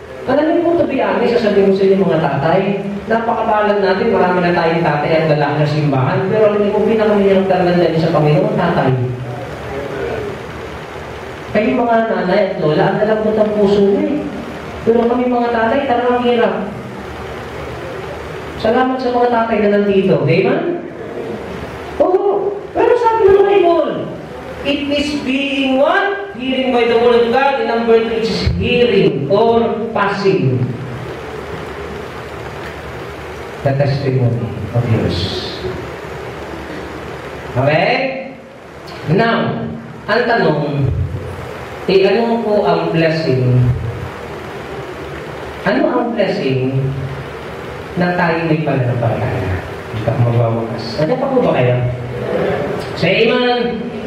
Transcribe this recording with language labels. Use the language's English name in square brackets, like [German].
[Filipino] Alam niyo po, [English] to be honest, [Filipino] sasabihin ko sa inyo mga tatay, napakabalag natin, marami na tayong tatay at lalaki na simbahan, pero alam niyo po, pinakamahirap talaga din sa Panginoon, tatay. Kayo mga nanay at lola, ang dalagod ang puso niyo. Pero kami mga tatay, talagang hirap. Salamat sa mga tatay na nandito. Amen? Oo. Pero sabi ng [English] Bible, it is being what? Hearing by the word of God. And number 2 is hearing or passing the testimony of yours. Okay? [Filipino] Now, ang tanong, ano po ang blessing? Ano ang blessing na tayo may pananampalataya? Hindi ka magwawakas. Ano pa po ba kayo? Say amen.